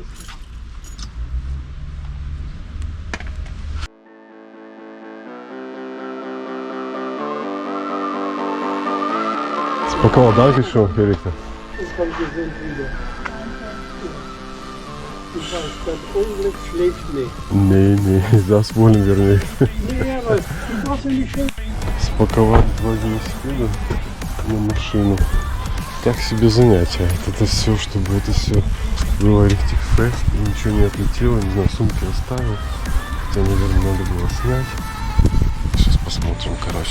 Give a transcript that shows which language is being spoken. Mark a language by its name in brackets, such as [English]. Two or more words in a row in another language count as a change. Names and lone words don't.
[Russian] Спаковал, да, еще, Эрика? [German] Nee, das wollen wir nicht. [Russian] Спаковать 2 велосипеда на машину. Так себе занятие. Это все, чтобы это все было [German] richtig fest, [Russian] ничего не отлетело, не знаю, сумки оставил. Хотя, наверное, надо было снять. Сейчас посмотрим, короче.